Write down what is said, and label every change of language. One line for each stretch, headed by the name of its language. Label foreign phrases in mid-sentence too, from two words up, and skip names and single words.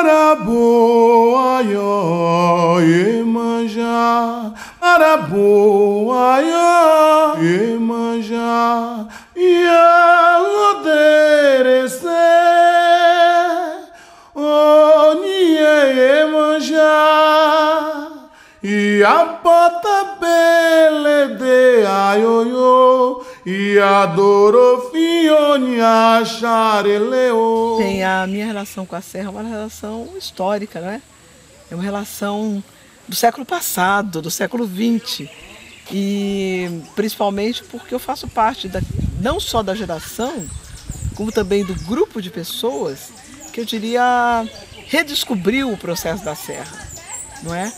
Yoruba: Araboa Iemanjá, Araboa Iemanjá, Iaroderece, Oni Iemanjá, Iapota Belede Aioiô, Iadorofione Achareleo.
Portuguese: Tem a minha relação com a serra, é uma relação histórica, não é? É uma relação do século passado, do século XX. E principalmente porque eu faço parte não só da geração, como também do grupo de pessoas que eu diria redescobriu o processo da serra, não é?